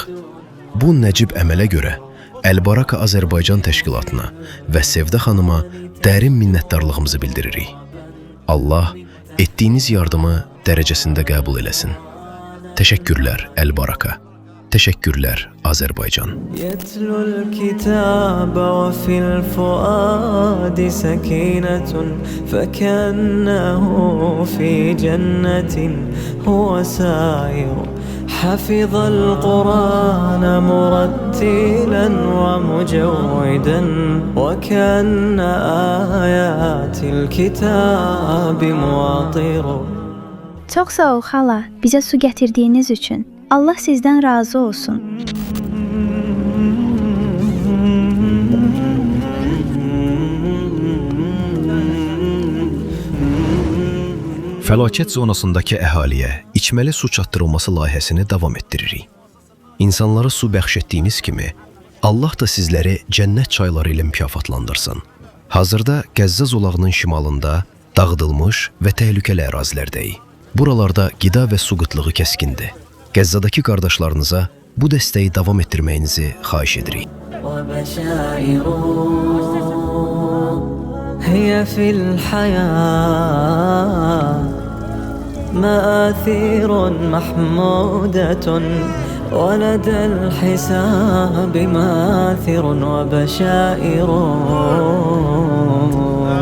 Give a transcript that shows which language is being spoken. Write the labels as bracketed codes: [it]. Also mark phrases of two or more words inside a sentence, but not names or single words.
[az] Bu nəcib əmələ görə Əl-Baraka Azərbaycan təşkilatına və Sevdə xanıma dərin minnətdarlığımızı bildiririk. Allah etdiyiniz yardımı dərəcəsində qəbul eləsin. Təşəkkürlər Əl-Baraka. [tr] Teşekkürler Azerbaycan. [ar] يتلو الكتاب وفي الفؤاد سكينة فكأنه في جنة هو سائر حفظ القرآن مرتلا ومجودا وكأن آيات الكتاب مواطر. [az] Çox sağ ol xala, bizə su gətirdiyiniz üçün. Allah sizdən razı olsun. Fəlakət zonasındakı əhaliyə içməli su çatdırılması layihəsini davam etdiririk. İnsanlara su bəxş etdiyiniz kimi, Allah da sizləri cənnət çayları ilə mükafatlandırsın. Hazırda Qəzza zolağının şimalında dağıdılmış və təhlükəli ərazilərdəyik. Buralarda qida və su qıtlığı kəskindir. Qəzzadakı qardaşlarınıza bu dəstəyi davam etdirməyinizi xahiş edirik. [ar] هي في الحياة مآثير محمودة ولدى الحساب مآثر وبشائر